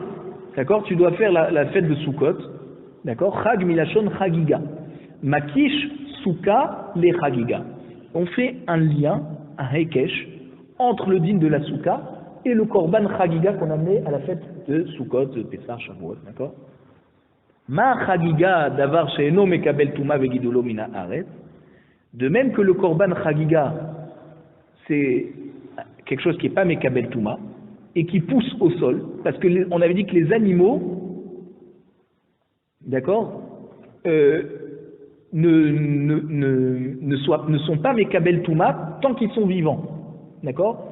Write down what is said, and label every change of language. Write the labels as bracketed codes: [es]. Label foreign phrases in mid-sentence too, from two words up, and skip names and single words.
[fr] D'accord, tu dois faire la fête de Sukkot. D'accord, [he] חג מלשון חגיגה. מקיש סוכה לחגיגה. [fr] On fait un lien, un hekesh, entre le din de la souka et le [he] קרבן חגיגה [fr] qu'on amenait à la fête de Sukkot, de Pessah, Shavuot. D'accord. [he] מה חגיגה דבר שאינו מקבל טומאה וגידולו מן הארץ. [fr] De même que le [he] קרבן חגיגה, [fr] c'est quelque chose qui n'est pas [he] מקבל טומאה [fr] et qui pousse au sol, parce que on avait dit que les animaux, d'accord, ne sont pas [he] מקבל טומאה [fr] tant qu'ils sont vivants, d'accord.